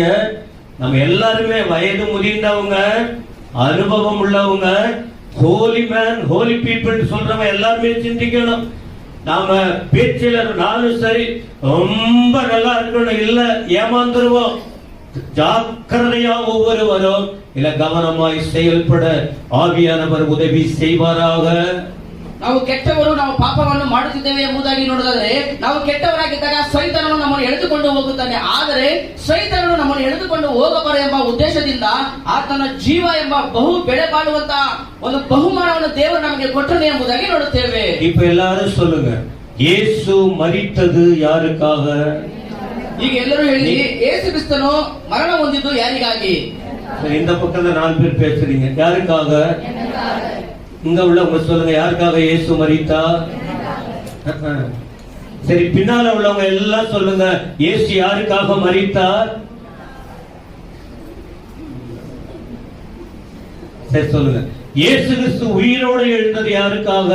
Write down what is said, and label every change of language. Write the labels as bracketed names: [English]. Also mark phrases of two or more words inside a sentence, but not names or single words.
[Tamil] நம்ம எல்லாருமே வயது முதிர்ந்தவங்க, அனுபவம் உள்ளவங்க, [English] holy man, holy people [Tamil] சொல்றவங்க எல்லாருமே சிந்திக்கணும். நாம பேச்சில நானும் சரி ரொம்ப நல்லா இருக்கணும், இல்ல ஏமாந்துருவோம். ஜாக்கிரதையா ஒவ்வொருவரும் இல்ல கவனமாய் செயல்பட ஆவியானவர் உதவி செய்வாராக. [Kannada] ನಾವು ಕೆಟ್ಟವರು, ನಾವು ಪಾಪವನ್ನು ಮಾಡುತ್ತಿದ್ದೇವೆ ಎಂಬುದಾಗಿ ನೋಡಿದರೆ, ನಾವು ಕೆಟ್ಟವರಾಗಿದ್ದಾಗ ಸೈತಾನನು ನಮ್ಮನ್ನು ಎಳೆದುಕೊಂಡು ಹೋಗುತ್ತಾನೆ. ಆದರೆ ಸೈತಾನನು ನಮ್ಮನ್ನು ಎಳೆದುಕೊಂಡು ಹೋಗಬಾರದು ಎಂಬ ಉದ್ದೇಶದಿಂದ ಆತನ ಜೀವ ಎಂಬ ಬಹು ಬೆಲೆ ಬಾಳುವಂತಹ ಒಂದು ಬಹುಮಾನವನ್ನು ದೇವರು ನಮಗೆ ಕೊಟ್ಟನು ಎಂಬುದಾಗಿ ನೋಡುತ್ತೇವೆ. [Tamil] இப்ப எல்லாரும் சொல்லுங்க, இயேசு மரித்தது யாருக்காக? [Kannada] ಈಗ ಎಲ್ಲರೂ ಹೇಳಿ, ಯೇಸು ಕ್ರಿಸ್ತನು ಮರಣ ಹೊಂದಿದ್ದು ಯಾರಿಗಾಗಿ? [Tamil] இந்த பக்கத்துல 4 பேர் பேசுறீங்க, யாருக்காக? இங்க உள்ளவங்க சொல்லுங்க, யாருக்காக இயேசு மரித்தார்? சரி, பின்னால உள்ளவங்க எல்லாம் சொல்லுங்க, இயேசு யாருக்காக மரித்தார்? சரி சொல்லுங்க, இயேசு கிறிஸ்து உயிரோடு எழுந்தது யாருக்காக?